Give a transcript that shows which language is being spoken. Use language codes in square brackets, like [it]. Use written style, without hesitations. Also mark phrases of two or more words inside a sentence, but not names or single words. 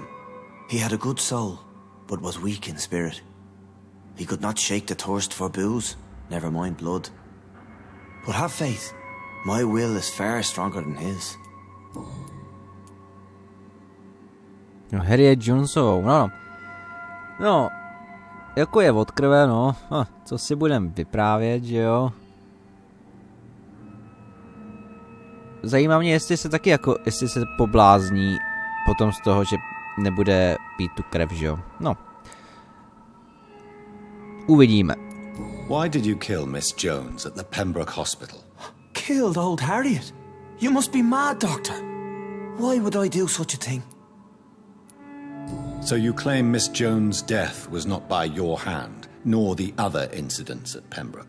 [en] He had a good soul, but was weak in spirit. He could not shake the thirst for booze, never mind blood. But have faith. My will is far stronger than his. [cs] No, Harriet Jonesovou, no, jako je od krve, no, co si budem vyprávět, že jo. Zajímá mě, jestli se taky jako, jestli se poblázní potom z toho, že nebude pít tu krev, že jo. No. Uvidíme. [en] Why did you kill Miss Jones at the Pembroke Hospital? Killed old Harriet? You must be mad, Doctor. Why would I do such a thing? So you claim Miss Jones' death was not by your hand, nor the other incidents at Pembroke?